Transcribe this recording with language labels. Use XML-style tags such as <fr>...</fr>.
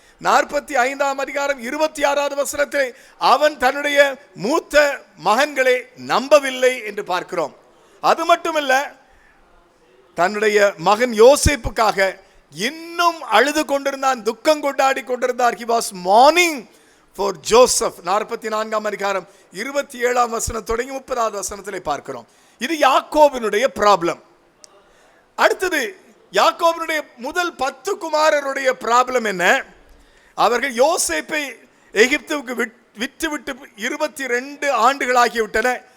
<ta>45ஆம் அதிகாரம் 26வது வசனத்திலே அவன் தன்னுடைய மூத்த மகன்களை நம்பவில்லை என்று பார்க்கிறோம். அது மட்டுமல்ல, தன்னுடைய மகன் யோசேப்புக்காக இன்னும் அழுது கொண்டிருந்தான், துக்கம் கொண்டாடி கொண்டிருந்தார்.</ta> <en>He was mourning for Joseph.</en> <ta>44ஆம் அதிகாரம் 27ஆம் வசனம் தொடங்கி 30வது வசனத்திலே பார்க்கிறோம். இது யாக்கோபினுடைய ப்ராப்ளம். அடுத்தது யாக்கோபினுடைய முதல் 10 குமாரருடைய ப்ராப்ளம் என்ன? அவர்கள் யோசேப்பை எகிப்துவுக்கு விட்டுவிட்டு 22 ஆண்டுகளாகிவிட்டன.</ta>